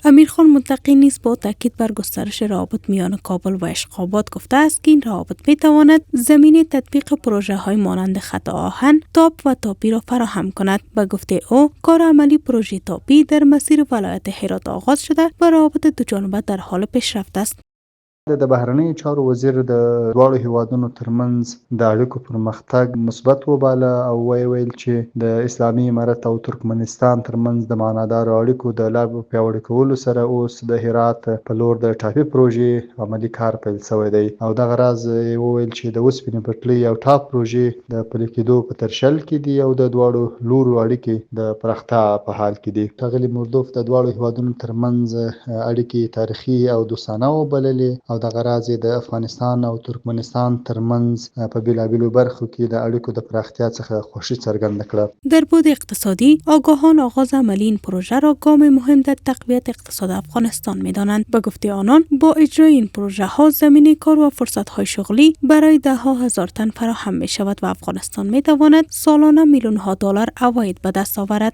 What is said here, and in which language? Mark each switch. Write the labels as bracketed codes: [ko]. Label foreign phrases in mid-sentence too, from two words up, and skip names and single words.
[fa] امیرخان متقی نیز با تاکید بر گسترش روابط میان کابل و اشقاباد گفته است که این روابط میتواند زمینه تطبیق پروژه های مانند خط آهن، تاپ و تاپی را فراهم کند. به گفته او کار عملی پروژه تاپی در مسیر ولایت هرات آغاز شده و روابط دو جانبه در حال پیشرفت است. [ps] د بهرنیو چارو وزیر د دواړو هیوادونو ترمنځ د اړیکو پرمختګ مثبت وباله او ویل چې د اسلامي امارت او ترکمنستان ترمنځ د معنادارو اړیکو د لا پیاوړي کولو سره اوس د هرات په لور د ټاپي پروژې عملي کار پیل شوی دی او دغه راز ویل چې د اوسپنې پټلۍ او ټاپ پروژې د پلي کېدو په ترشل کې دي او د دواړو لورو اړیکې د پراختیا په حال کې دي. ښاغلي مردوف د دواړو هیوادونو ترمنځ اړیکې تاریخي او دوستانه وبللې او د غراض د افغانستان او ترکمنستان ترمنځ په بیلابیلو برخو کې د اړیکو د پراختیا څخه خوشی څرګنده کړه. [fa] در بود اقتصادی آگاهان آغاز عملی این پروژه را گام مهم در تقویت اقتصاد افغانستان می‌دانند. به گفته آنان با اجرای این پروژه ها زمینه کار و فرصت های شغلی برای ده ها هزار تن فراهم می شود و افغانستان می تواند سالانه میلیون ها دلار عواید به دست آورد.